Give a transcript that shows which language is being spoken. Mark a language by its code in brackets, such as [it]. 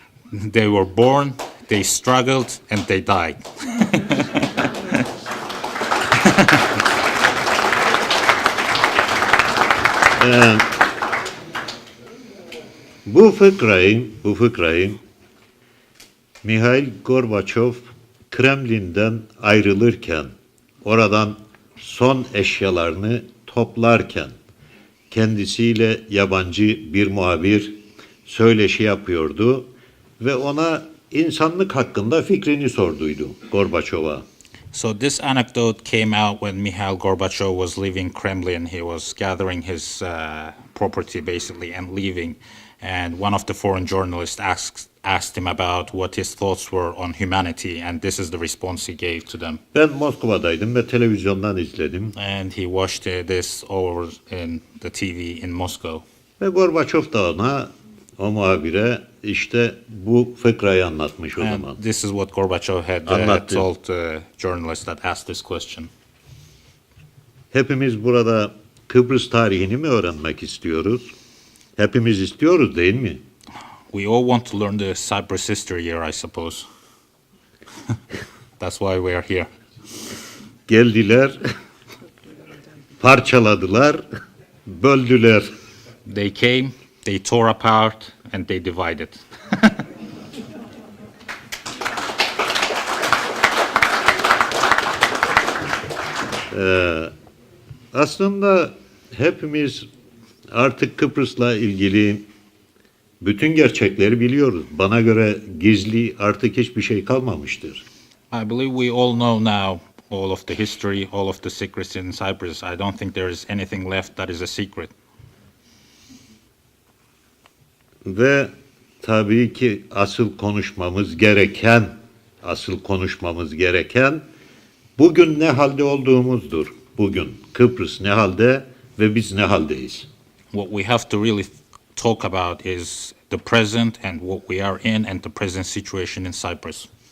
[en] They were born, they struggled, and they died. [tr] Bu fıkrayı Mihail Gorbaçov Kremlin'den ayrılırken, oradan son eşyalarını toplarken kendisiyle yabancı bir muhabir söyleşi yapıyordu ve ona insanlık hakkında fikrini sorduydu Gorbaçov'a. [en] So this anecdote came out when Mikhail Gorbachev was leaving Kremlin. He was gathering his property basically and leaving. And one of the foreign journalists asked him about what his thoughts were on humanity, and this is the response he gave to them. [tr] Ben Moskova'daydım ve televizyondan izledim. [en] And he watched this over in the TV in Moscow. [tr] Ve Gorbaçov da ona, o muhabire işte bu fıkrayı anlatmış o zaman. [en] And this is what Gorbachev had [tr] Anlattı. [en] told the journalist that asked this question. [tr] Hepimiz burada Kıbrıs tarihini mi öğrenmek istiyoruz? Hepimiz istiyoruz değil mi? [en] We all want to learn the Cyprus history here, I suppose. That's why we are here. [tr] Geldiler, parçaladılar, böldüler. [en] They came, they tore apart, and they divided. [tr] Aslında hepimiz artık Kıbrıs'la ilgili bütün gerçekleri biliyoruz. Bana göre gizli artık hiçbir şey kalmamıştır. [en] I believe we all know now all of the history, all of the secrets in Cyprus. I don't think there is anything left that is a secret. [tr] Ve tabii ki asıl konuşmamız gereken bugün ne halde olduğumuzdur. Bugün Kıbrıs ne halde ve biz ne haldeyiz? [en] What we have to really talk about is the present and what we are in and the present situation in Cyprus.